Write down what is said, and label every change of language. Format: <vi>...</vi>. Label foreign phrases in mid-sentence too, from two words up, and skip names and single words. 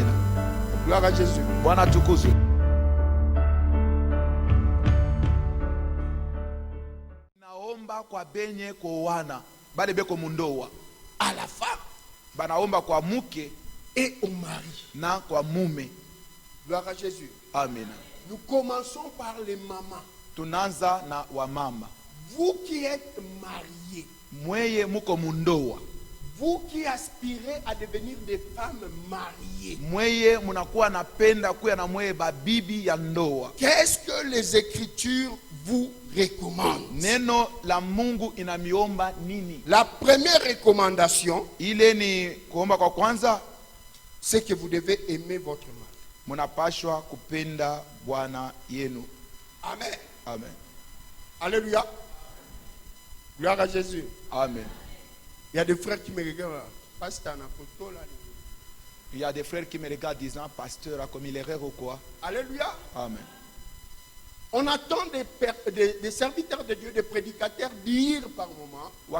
<fr>Gloire à Jésus. À la femme et au mari. Gloire à Jésus. Amen. Nous commençons par les mamans.</fr> <sw>Tunanza na wamama.</sw> <fr>Vous qui êtes mariés, vous qui aspirez à devenir des femmes mariées, qu'est-ce que les Écritures vous recommandent? La première recommandation, c'est que vous devez aimer votre mari.</fr> <sw>Munapashwa kupenda bwana yenu.</sw> <fr>Amen. Amen. Alléluia. Gloire à Jésus. Amen. Il y a des frères qui me regardent. Pasteur, il y a des frères qui me regardent disant, pasteur, comme il est rare ou quoi? Alléluia. Amen. On attend des serviteurs de Dieu, des prédicateurs dire par moment.</fr>